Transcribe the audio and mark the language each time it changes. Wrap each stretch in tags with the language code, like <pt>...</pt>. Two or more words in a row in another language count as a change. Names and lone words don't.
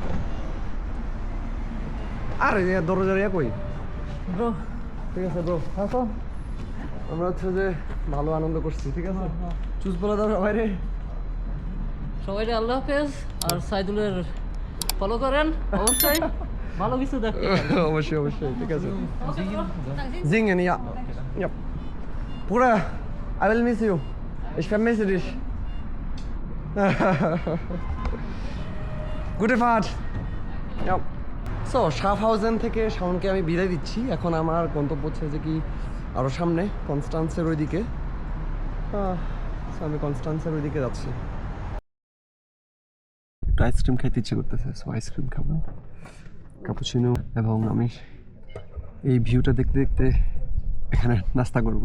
<bn>আরে দরজার ইয়া কই ব্রো? ঠিক আছে ব্রো, থাকো। আমরা হচ্ছে যে ভালো আনন্দ করছি, ঠিক আছে। চুজ বলে দাও সবাই, সবাইকে আল্লাহ হাফেজ। আর সাইদুলের ফলো করেন অবশ্যই, ভালো কিছু দেখতে। অবশ্যই অবশ্যই, ঠিক আছে।</bn> <de>Singen, ja. Ja. Bruder,</de> <en>I will miss you.</en> <de>Ich vermisse dich. Gute Fahrt. Ja.</de> <bn>সো শাফহাউজেন থেকে শাওনকে আমি বিদায় দিচ্ছি। এখন আমার গন্তব্য হচ্ছে যে কি আরও সামনে কনস্টান্সের ওইদিকে। আমি কনস্টান্সের ওইদিকে যাচ্ছি। একটু আইসক্রিম খাইতে ইচ্ছে করতেছে, সো আইসক্রিম খাবো, ক্যাপুচিনো, এবং আমি এই ভিউটা দেখতে দেখতে এখানে নাস্তা করবো।</bn>